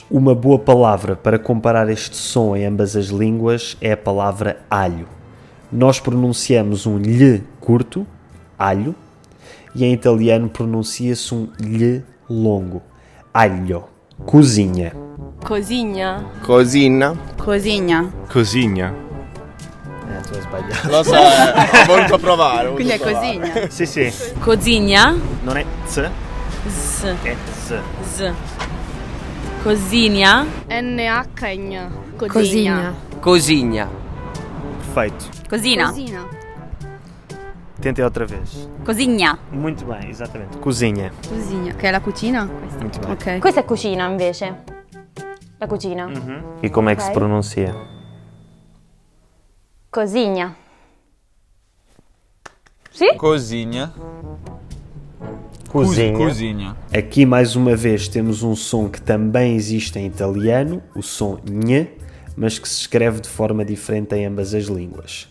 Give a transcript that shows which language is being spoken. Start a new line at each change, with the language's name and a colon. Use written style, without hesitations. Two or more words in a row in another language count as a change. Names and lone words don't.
Portuguese: Uma boa palavra para comparar este som em ambas as línguas é a palavra alho. Nós pronunciamos um lhe curto, alho, e em italiano pronuncia-se um lhe longo. Aglio. Cozinha. Cozinha. Cosina. Cozinha. Cozinha.
Italian: Tu hai sbagliato. Lo so, ho voluto provare. Quindi è cozinha. Sì, sì.
Portuguese: Cozinha.
Italian: Non è z, Z. è z.
Portuguese: Z. Cozinha. NH. Cozinha. Cozinha. Perfeito. Cosina. Tentem outra vez. Cozinha. Muito bem, exatamente. Cozinha. Cozinha.
Italian: Che è la cucina?
Portuguese: Muito bem. Ok.
Italian: Questa è cucina invece. La cucina.
Portuguese: E como é que se Ok. pronuncia? Cozinha. Sì? Cozinha. Cozinha. Aqui mais uma vez temos um som que também existe em italiano, o som ñ, mas que se escreve de forma diferente em ambas as línguas.